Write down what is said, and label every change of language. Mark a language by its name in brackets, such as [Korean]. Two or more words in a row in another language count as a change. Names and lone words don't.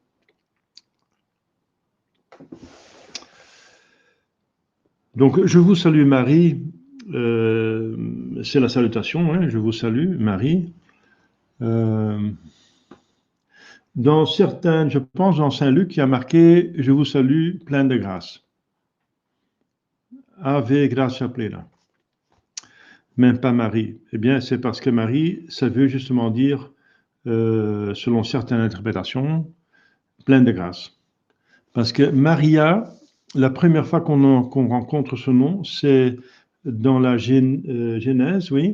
[French] Donc, je vous salue Marie, c'est la salutation, hein, je vous salue Marie. Dans certaines, je pense dans Saint Luc, il y a marqué « Je vous salue, pleine de grâce ». [Latin] Ave gratia plena. [French] Même pas Marie. Eh bien, c'est parce que Marie, ça veut justement dire, selon certaines interprétations, pleine de grâce. Parce que Maria, la première fois qu'on rencontre ce nom, c'est dans la Genèse, oui.